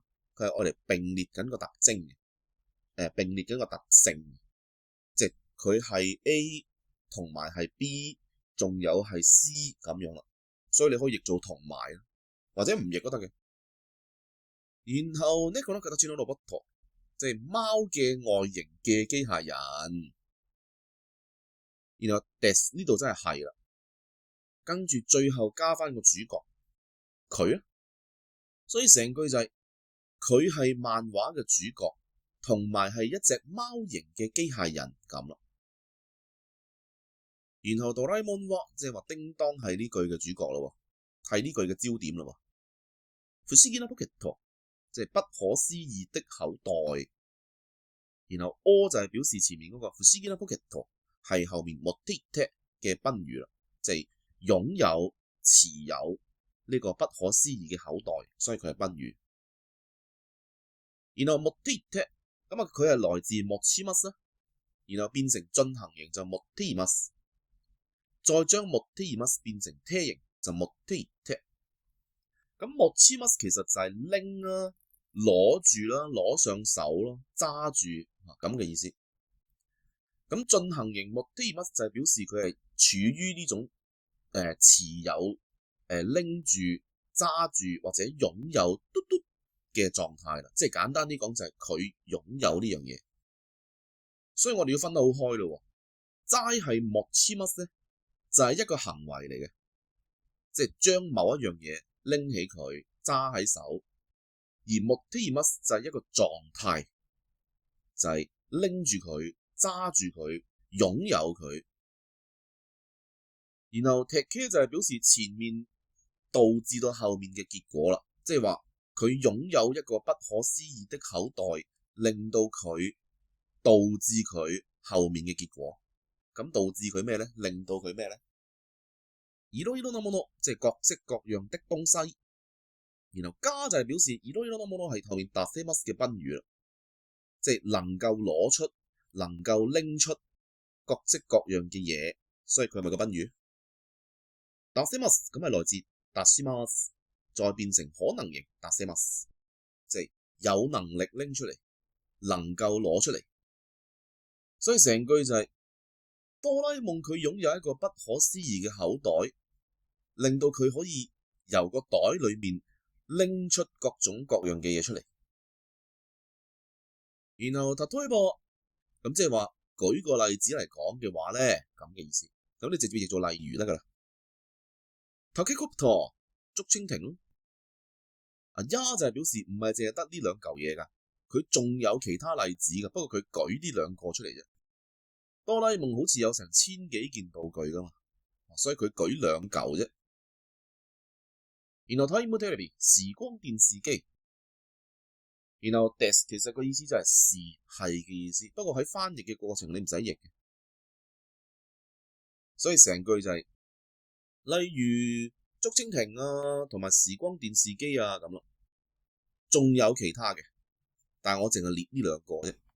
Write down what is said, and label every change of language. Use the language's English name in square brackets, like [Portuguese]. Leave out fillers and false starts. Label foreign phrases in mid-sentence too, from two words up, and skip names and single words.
[Cantonese] 佢係愛嚟並列緊個特徵嘅，並列緊個特性，即係佢係 A 同埋係 B， 仲有係 C 咁樣啦。所以你可以譯做同埋，或者唔譯都得嘅。然後呢個咧， [Japanese] 形のロボット， [Cantonese] 即係貓嘅外形嘅機械人。然後 des 呢度真係啦，跟住最後加翻個主角佢啊，所以成句就係佢係漫畫嘅主角，同埋係一隻貓型嘅機械人咁啦。然後哆啦 A 夢話，即係話叮當係呢句嘅主角咯，係呢句嘅焦點咯。 [Japanese] 不思議なポケット， [Cantonese] 即係不可思議的口袋。然後 O 就係表示前面嗰個 [Japanese] 不思議なポケット [Cantonese] 係後面持っていて嘅賓語啦，即係擁有、持有呢個不可思議嘅口袋，所以佢係賓語。然後持っていて，咁啊佢係來自持ちます啦，然後變成進行形就持っています，再將持っています變成貼形就持っていて。咁持ちます其實就係拎啦、攞住啦、攞上手咯、揸住咁嘅意思。咁進行形持っています就係表示佢係處於呢種持有、拎住、揸住或者擁有嘟嘟嘅狀態啦。即係簡單啲講就係佢擁有呢樣嘢。所以我哋要分得好開咯。齋係持ちます咧，就係一個行為嚟嘅，即係將某一樣嘢拎起佢揸喺手，而持っています就係一個狀態，就係拎住佢揸住佢擁有佢。然後踢劇就係表示前面導致到後面嘅結果啦，即係話佢擁有一個不可思議的口袋，令到佢導致佢後面嘅結果。咁導致佢咩咧？令到佢咩咧？ [Japanese] いろいろなもの， [Cantonese] 即係各式各樣的東西。然後加就係表示 [Japanese] いろいろなもの [Cantonese] 係後面出せます嘅賓語啦，即係能夠攞出、能夠拎出各式各樣嘅嘢，所以佢係咪個賓語？出せます咁係來自出します，再變成可能形出せます，即係有能力拎出嚟，能夠攞出嚟。所以成句就係哆啦 A 夢佢擁有一個不可思議嘅口袋，令到佢可以由個袋裏面拎出各種各樣嘅嘢出嚟。然後例えば咁即係話舉個例子嚟講嘅話咧，咁嘅意思。咁你直接譯做例如得噶啦。タケコプター竹蜻蜓咯。呀就係表示唔係淨係得呢兩嚿嘢噶，佢仲有其他例子噶，不過佢舉呢兩個出嚟啫。哆啦 A 夢好似有成1000幾件道具噶嘛，所以佢舉2嚿啫。然後タイムテレビ時光電視機，然後です其實個意思就係係嘅意思，不過喺翻譯嘅過程你唔使譯嘅，所以成句就係、例如竹蜻蜓啊，同埋時光電視機啊咁咯，仲有其他嘅，但係我淨係列呢2個啫。